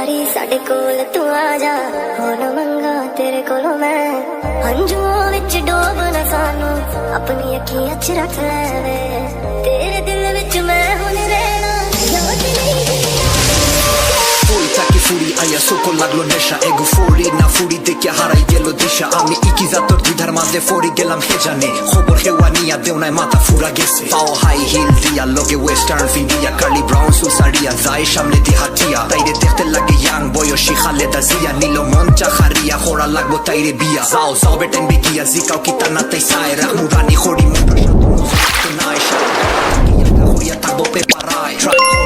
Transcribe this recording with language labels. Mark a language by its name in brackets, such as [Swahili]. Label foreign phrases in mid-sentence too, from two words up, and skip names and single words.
[Punjabi] ਸਾਡੇ ਕੋਲ ਤੂੰ ਆ ਜਾ ਹੋ ਨਾ ਮੰਗਾ ਤੇਰੇ ਕੋਲੋਂ ਮੈਂ ਹੰਝੂਆਂ ਵਿੱਚ ਡੋਬ ਨਾ ਸਾਨੂੰ ਅਪਣੀ ਅੱਖੀਆਂ ਚ ਰੱਖ ਲੈ ਵੇ ਤੇਰੇ ਦਿਲ ਵਿੱਚ ਮੈਂ ਹੁਣ ਰਹਿਣਾ ਯਾਦ ਨਹੀਂ [Sylheti] Quotex ফুরি আয়া সকল লাগলো নেশা এগো ফরি না ফুরি দেখে হারাই গেল দিশা আমি ইকি জাতর দুধার মাঝে ফরি গেলাম হে জানে খবর হেওয়া নিয়া দেও নাই মাথা ফুরা গেছে পাও হাই হিল দিয়া লগে ওয়েস্টার্ন ফিন্ডিয়া কার্লি ব্রাউন সুসারিয়া যায় সামনে দি হাটিয়া তাইরে দেখতে লাগে ইয়াং বয়সী খালেদা জিয়া নিল মন চাখারিয়া খোরা লাগবো তাইরে বিয়া যাও যাও বেটেন বিকিয়া জিকাও কিতা না তাই সায় রাখমু রানি খড়ি মুন্ডুর সাথে নাই সাথে থাকবো পেপারায় ট্রাই